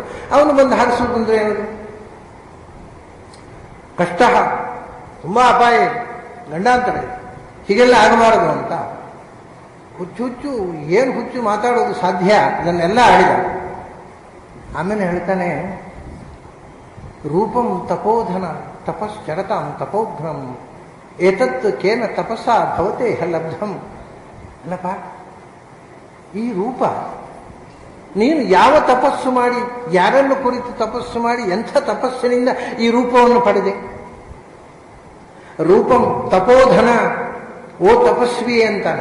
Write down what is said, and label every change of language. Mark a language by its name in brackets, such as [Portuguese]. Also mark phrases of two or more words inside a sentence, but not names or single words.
[Kannada] ಅವನು ಬಂದು ಹಾರಿಸೋದು ಅಂದ್ರೆ ಏನದು? ಕಷ್ಟ, ತುಂಬಾ ಅಪಾಯ, ಗಂಡಾಂತರ, ಹೀಗೆಲ್ಲ ಆಗಬಾರದು ಅಂತ ಹುಚ್ಚು ಏನು ಹುಚ್ಚು ಮಾತಾಡೋದು ಸಾಧ್ಯ? ಅದನ್ನೆಲ್ಲ ಆಡಿದ. ಆಮೇಲೆ ಹೇಳ್ತಾನೆ, [Sanskrit] ರೂಪಂ ತಪೋಧನ ತಪಶ್ಚರತಾಂ ತಪೋಘ್ರಂ ಏತತ್ ಕೇನ ತಪಸ್ಸ ಭವತೆ ಲಬ್ಧಂ. [Kannada] ಅಲ್ಲಪ್ಪ, ಈ ರೂಪ ನೀನು ಯಾವ ತಪಸ್ಸು ಮಾಡಿ, ಯಾರನ್ನು ಕುರಿತು ತಪಸ್ಸು ಮಾಡಿ, ಎಂಥ ತಪಸ್ಸಿನಿಂದ ಈ ರೂಪವನ್ನು ಪಡೆದೆ? [Sanskrit] ರೂಪಂ ತಪೋಧನ, [Kannada] ಓ ತಪಸ್ವಿ ಅಂತಾನೆ.